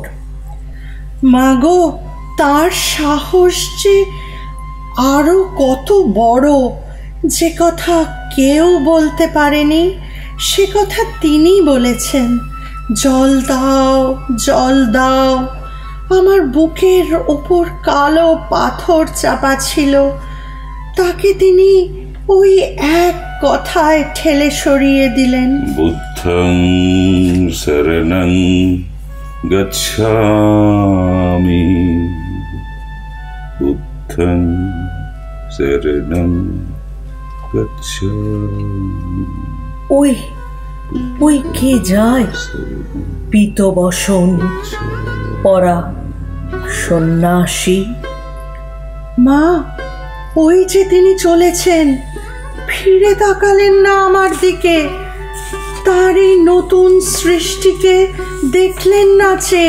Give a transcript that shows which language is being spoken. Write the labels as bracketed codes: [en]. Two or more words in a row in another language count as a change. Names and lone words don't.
[bn] মাগো, তার সাহস যে আরো কত বড়, যে কথা কেউ বলতে পারেনি সে কথা তিনি বলেছেন। জল দাও, জল দাও। আমার বুকের ওপর কালো পাথর চাপা ছিল, তাকে তিনি ওই এক কথায় ঠেলে সরিয়ে দিলেন। [pi] বুদ্ধং শরণং গচ্ছামি, বুদ্ধং শরণং গচ্ছামি। [bn] ওই ওই কে যায়? পীতবসন পরা সন্ন্যাসী। মা, ওই যে তিনি চলেছেন। ফিরে তাকালেন না আমার দিকে। তার এই নতুন সৃষ্টিকে দেখলেন না চেয়ে।